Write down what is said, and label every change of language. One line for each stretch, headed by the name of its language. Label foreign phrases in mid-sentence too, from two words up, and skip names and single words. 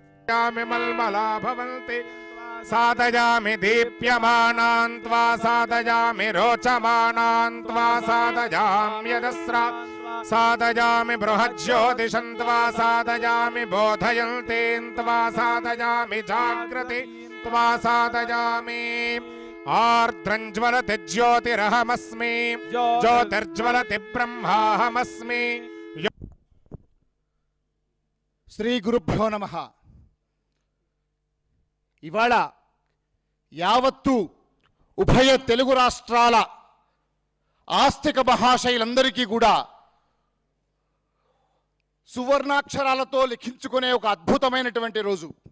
Sanskrit: पश्यामि मल्मला भवन्ति साधयामि दीप्यमानान् त्वा साधयामि रोचमानान् त्वा साधयाम्यजस्रा साधयामि बृहज्योतिषं त्वा साधयामि बोधयन्तीं त्वा साधयामि जागृति त्वा साधयामि आर्द्रं ज्वलति ज्योतिरहमस्मि ज्योतिर्ज्वलति ब्रह्माहमस्मि। श्री गुरुभ्यो नमः.
Telugu: ఇవాళ యావత్తు ఉభయ తెలుగు రాష్ట్రాల ఆస్తిక మహాశైలందరికీ కూడా సువర్ణాక్షరాలతో లిఖించుకునే ఒక అద్భుతమైనటువంటి రోజు.